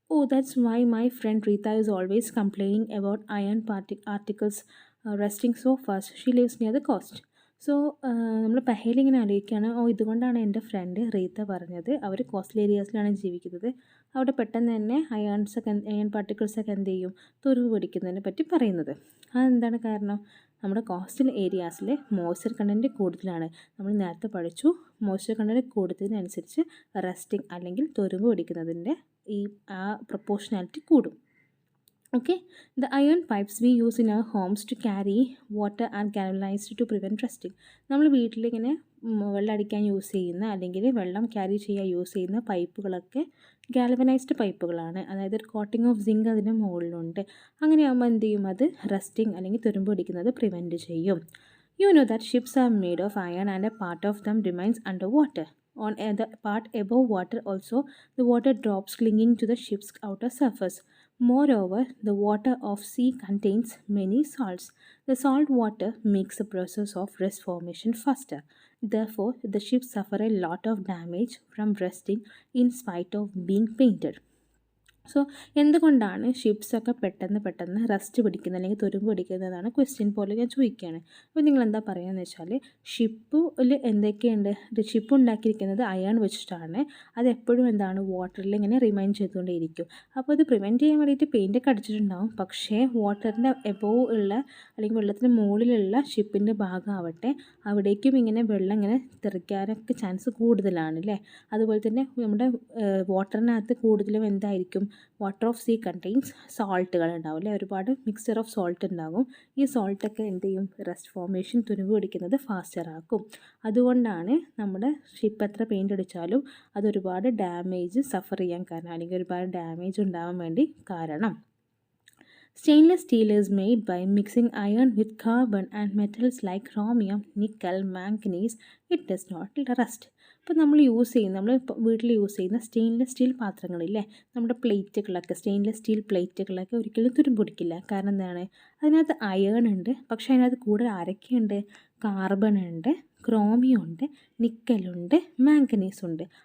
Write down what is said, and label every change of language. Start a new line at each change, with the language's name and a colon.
English: That's why my friend Rita is always complaining about iron particles rusting so fast. She lives near the coast.
Malayalam: So നമ്മൾ പഹേലിങ്ങനെ ആലോചിക്കുകയാണ്, ഇതുകൊണ്ടാണ് എൻ്റെ front Reetha പറഞ്ഞത് അവർ coastal ഏരിയാസിലാണ് ജീവിക്കുന്നത്, അവിടെ പെട്ടെന്ന് തന്നെ അയൺ പാർട്ടിക്കിൾസൊക്കെ എന്ത് ചെയ്യും, തുരുമ്പ് പിടിക്കുന്നതിനെ പറ്റി പറയുന്നത്. അതെന്താണ് കാരണം? നമ്മുടെ കോസ്റ്റൽ ഏരിയാസിൽ മോയ്സ്ചർ കണ്ടൻറ്റ് കൂടുതലാണ്. നമ്മൾ നേരത്തെ പഠിച്ചു, മോയ്സ്ചർ കണ്ടൻറ്റ് കൂടുതലിനനുസരിച്ച് റസ്റ്റിംഗ് അല്ലെങ്കിൽ തുരുമ്പ് പിടിക്കുന്നതിൻ്റെ പ്രൊപ്പോർഷനാലിറ്റി കൂടും.
English: Okay, the iron pipes we use in our homes to carry water are galvanized to prevent rusting.
Malayalam: നമ്മൾ വീട്ടിലിങ്ങനെ വെള്ളം അടിക്കാൻ യൂസ് ചെയ്യുന്ന അല്ലെങ്കിൽ വെള്ളം ക്യാരി ചെയ്യാൻ യൂസ് ചെയ്യുന്ന പൈപ്പുകളൊക്കെ ഗാൽവനൈസ്ഡ് പൈപ്പുകളാണ്. അതായത് ഒരു കോട്ടിംഗ് ഓഫ് സിങ്ക് അതിൻ്റെ മുകളിലുണ്ട്. അങ്ങനെയാകുമ്പോൾ എന്ത് ചെയ്യും, അത് റസ്റ്റിംഗ് അല്ലെങ്കിൽ തുരുമ്പ് പിടിക്കുന്നത് പ്രിവെൻറ്റ് ചെയ്യും.
English: You know that ships are made of iron and a part of them remains under water. On the part above water also, the water drops clinging to the ship's outer surface. Moreover, the water of sea contains many salts. The salt water makes the process of rust formation faster. Therefore, the ships suffer a lot of damage from rusting in spite of being painted.
Malayalam: So എന്തുകൊണ്ടാണ് ഷിപ്സൊക്കെ പെട്ടെന്ന് rest പിടിക്കുന്നത് അല്ലെങ്കിൽ തുരുമ്പ് പിടിക്കുന്നതാണ് question പോലെ ഞാൻ ചോദിക്കുകയാണ്. അപ്പോൾ നിങ്ങൾ എന്താ പറയുകയെന്ന് വെച്ചാൽ ഷിപ്പിൽ എന്തൊക്കെയുണ്ട്, ഷിപ്പ് ഉണ്ടാക്കിയിരിക്കുന്നത് അയൺ വെച്ചിട്ടാണ്. അതെപ്പോഴും എന്താണ് വാട്ടറിൽ ഇങ്ങനെ റിമൈൻഡ് ചെയ്തുകൊണ്ടേയിരിക്കും. അപ്പോൾ അത് പ്രിവെൻറ്റ് ചെയ്യാൻ വേണ്ടിയിട്ട് പെയിൻ്റൊക്കെ അടിച്ചിട്ടുണ്ടാവും. പക്ഷേ വാട്ടറിൻ്റെ എബോവ് ഉള്ള അല്ലെങ്കിൽ വെള്ളത്തിന് മുകളിലുള്ള ഷിപ്പിൻ്റെ ഭാഗമാവട്ടെ അവിടേക്കും ഇങ്ങനെ വെള്ളം ഇങ്ങനെ തെറിക്കാനൊക്കെ ചാൻസ് കൂടുതലാണ് അല്ലേ. അതുപോലെ തന്നെ നമ്മുടെ വാട്ടറിനകത്ത് കൂടുതലും എന്തായിരിക്കും,
English: water of sea contains
Malayalam: സോൾട്ടുകൾ ഉണ്ടാവും അല്ലേ, ഒരുപാട് മിക്സ്ചർ ഓഫ് സോൾട്ട് ഉണ്ടാകും. ഈ സോൾട്ടൊക്കെ എന്ത് ചെയ്യും, റസ്റ്റ് ഫോർമേഷൻ തുരുമ്പ് പിടിക്കുന്നത് ഫാസ്റ്റർ ആക്കും. അതുകൊണ്ടാണ് നമ്മുടെ ഷിപ്പ് എത്ര പെയിൻ്റ് അടിച്ചാലും അതൊരുപാട് ഡാമേജ് സഫർ ചെയ്യാൻ കാരണം, അല്ലെങ്കിൽ ഒരുപാട് ഡാമേജ് ഉണ്ടാവാൻ വേണ്ടി കാരണം.
English: Stainless steel is made by mixing iron with carbon and metals like chromium, nickel, manganese. It does not rust.
Malayalam: ഇപ്പോൾ നമ്മൾ വീട്ടിൽ യൂസ് ചെയ്യുന്ന സ്റ്റെയിൻലെസ് സ്റ്റീൽ പാത്രങ്ങളില്ലേ, നമ്മുടെ പ്ലേറ്റുകളൊക്കെ സ്റ്റെയിൻലെസ് സ്റ്റീൽ പ്ലേറ്റുകളൊക്കെ ഒരിക്കലും തുരുമ്പ് പിടിക്കില്ല. കാരണം എന്താണ്, അതിനകത്ത് അയൺ ഉണ്ട്. പക്ഷേ അതിനകത്ത് കൂടുതൽ ആരൊക്കെയുണ്ട്, കാർബൺ ഉണ്ട്, ക്രോമിയം ഉണ്ട്, നിക്കലുണ്ട്, മാംഗനീസ് ഉണ്ട്.